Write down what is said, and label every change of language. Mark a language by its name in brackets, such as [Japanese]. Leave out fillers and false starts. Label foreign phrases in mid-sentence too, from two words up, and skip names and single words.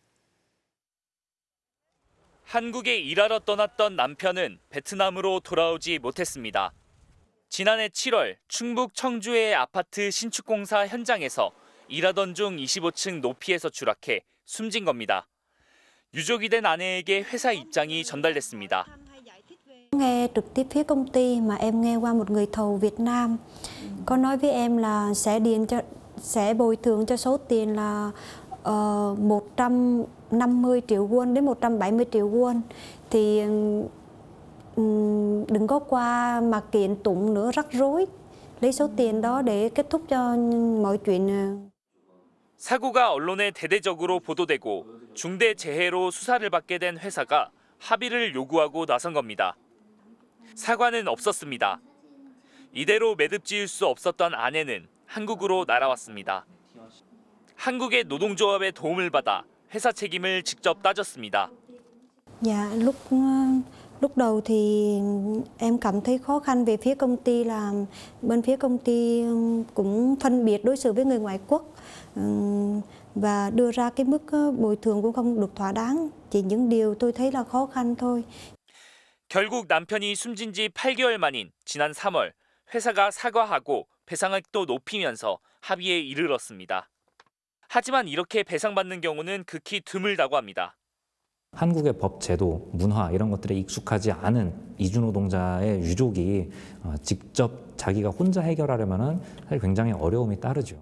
[Korean] 한국에 일하러 떠났던 남편은 베트남으로 돌아오지 못했습니다. 지난해 7월 충북 청주의 아파트 신축공사 현장에서 일하던 중 25층 높이에서 추락해 숨진 겁니다. 유족이 된 아내에게 회사 입장이 전달됐습니다. [Vietnamese] Nghe trực tiếp phía công ty mà em nghe qua một người thầu Việt Nam có nói với em là sẽ bồi thường cho số tiền là 150 triệu won đến 170 triệu won thì đừng có qua mà kiện tụng nữa rắc rối lấy số tiền đó để kết thúc cho mọi chuyện. [Korean] 사고가 언론에 대대적으로 보도되고 중대 재해로 수사를 받게 된 회사가 합의를 요구하고 나선 겁니다. 사과는 없었습니다. 이대로 매듭 지을 수 없었던 아내는 한국으로 날아왔습니다. 한국의 노동조합의 도움을 받아 회사 책임을 직접 따졌습니다. [Vietnamese] Dạ, lúc đầu thì em cảm thấy khó khăn về phía công ty là bên phía công ty cũng phân biệt đối xử với người ngoại quốc và đưa ra cái mức bồi thường cũng không được thỏa đáng. Chỉ những điều tôi thấy là khó khăn thôi. [Korean] 결국 남편이 숨진 지 8개월 만인 지난 3월 회사가 사과하고 배상액도 높이면서 합의에 이르렀습니다. 하지만 이렇게 배상받는 경우는 극히 드물다고 합니다. 한국의 법, 제도, 문화 이런 것들에 익숙하지 않은 이주노동자의 유족이 직접 자기가 혼자 해결하려면 사실 굉장히 어려움이 따르죠.